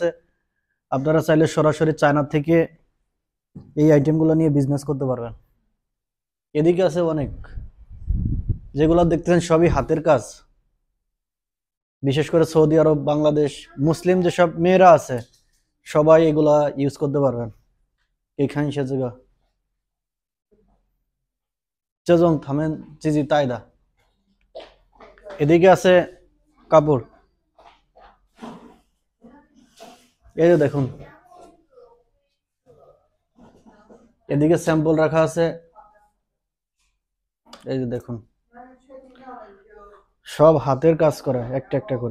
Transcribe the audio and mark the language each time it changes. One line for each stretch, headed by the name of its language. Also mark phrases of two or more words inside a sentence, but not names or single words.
Bangla: আপনারা চাইলে সরাসরি চায়না থেকে এই আইটেমগুলো নিয়ে বিজনেস করতে পারবেন। এদিকে আছে অনেক, যেগুলো দেখতেছেন সবই হাতের কাজ। বিশেষ করে সৌদি আরব, বাংলাদেশ, মুসলিম যেসব মেয়েরা আছে সবাই এগুলা ইউজ করতে পারবেন। এইখানে সে জায়গা
Chinese: 这种他们自己带的।
Bangla: এদিকে আছে কাপড়। এই যে দেখুন, এদিকে স্যাম্পল রাখা আছে। এই যে দেখুন, সব হাতের কাজ করা, একটা একটা করে।